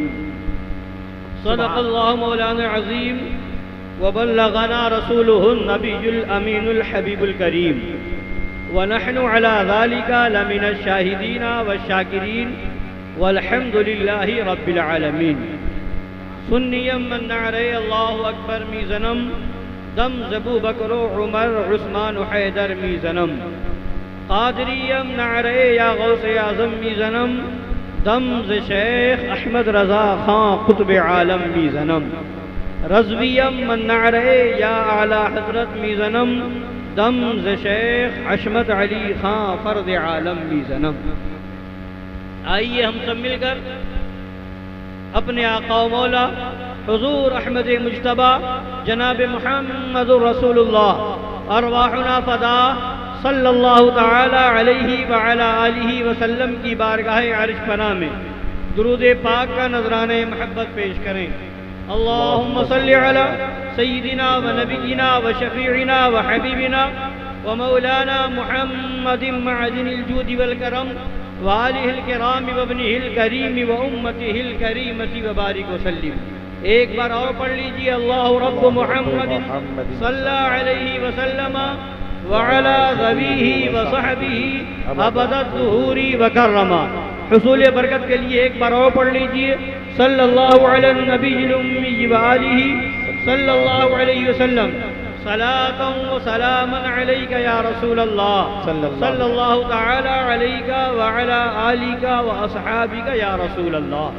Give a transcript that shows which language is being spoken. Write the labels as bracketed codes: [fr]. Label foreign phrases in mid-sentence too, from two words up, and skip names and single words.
[ar] صدق اللہ مولانا العظیم وبلغنا رسولہ النبی الامین الحبیب الکریم، ونحن على ذلك لمن الشاهدين والشاكرين والحمد لله رب العالمين۔ [fa] سنيا من نعري [ar] الله أكبر [fa] ميزنم، دم زبو بکر عمر عثمان حیدر میزنم، قادريا نعري يا غوث اعظم میزنم، دم ز شیخ احمد رضا خان قطب عالم میزنم، رضويا من نعري يا اعلی حضرت میزنم، دم ز شیخ عشمت علی خان فرد عالم میزنم۔ [ur] آئیے ہم سب مل کر اپنے آقا و مولا حضور احمد مجتبیٰ جناب محمد رسول اللہ [ar] ارواحنا فدا صلی اللہ تعالی علیہ وعلی آلہ وسلم [ur] کی بارگاہ عرش پناہ میں درود پاک کا نذرانہ محبت پیش کریں۔ [ar] اللہم صلی علی سیدنا و نبینا و شفیعنا و حبیبنا و مولانا محمد معدن الجود والکرم و آلہ الکرام و ابنہ الکریم و امتہ الکریمۃ و بارک وسلم۔ [ur] ایک بار اور پڑھ لیجئے، [ar] اللہ رب محمد صلی اللہ علیہ وسلم وعلی ذویہ و صحبہ ابد الظہور و کرما۔ [ur] حصول برکت کے لیے ایک بار اور پڑھ لیجئے، [ar] صلی اللہ علی النبی الامی وآلہ صلی اللہ علیہ وسلم، صلاۃ و سلاما علیک یا رسول اللہ صلی اللہ تعالی علیک وعلی آلک و اصحابک یا رسول اللہ